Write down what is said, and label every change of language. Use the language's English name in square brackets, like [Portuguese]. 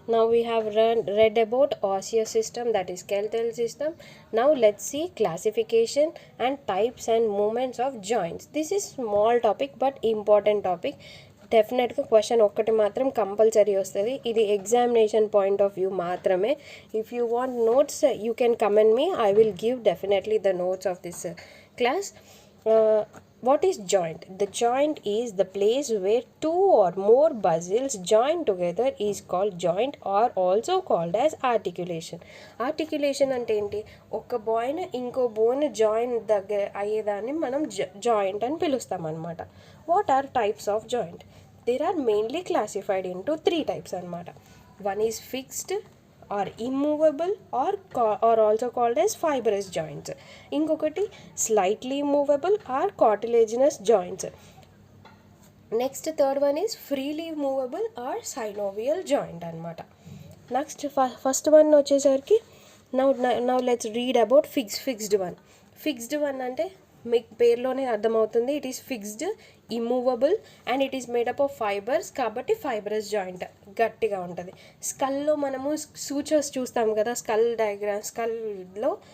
[English] Now we have read about osseous system, that is skeletal system. Now let's see classification and types and movements of joints. This is small topic but important topic. [Telugu] డెఫినెట్గా question ఒక్కటి మాత్రం compulsory వస్తుంది. ఇది examination point of view మాత్రమే. [English] If you want notes you can comment me. I will give definitely the notes of this class. What is joint? The joint is the place where two or more muscles join together is called joint or also called as articulation. [Telugu] Articulation అంటే ఏంటి? ఒక bone ఇంకో bone joint దగ్గర అయ్యేదాన్ని మనం joint అని పిలుస్తాం అనమాట. [English] What are types of joint? There are mainly classified into three types అనమాట. One is fixed or immovable or also called as fibrous joints. ఇంకొకటి slightly movable or cartilaginous joints. Next third one is freely movable or synovial joint అనమాట. Next first one వచ్చేసరికి now let's read about fixed one. [Telugu] Fixed one అంటే మీకు పేరులోనే అర్థమవుతుంది. [English] it is fixed, immovable and it is made up of fibres, [Telugu] కాబట్టి fibrous joint గట్టిగా ఉంటుంది. స్కల్లో మనము సూచర్స్ చూస్తాం కదా, స్కల్ డయాగ్రామ్ స్కల్లో.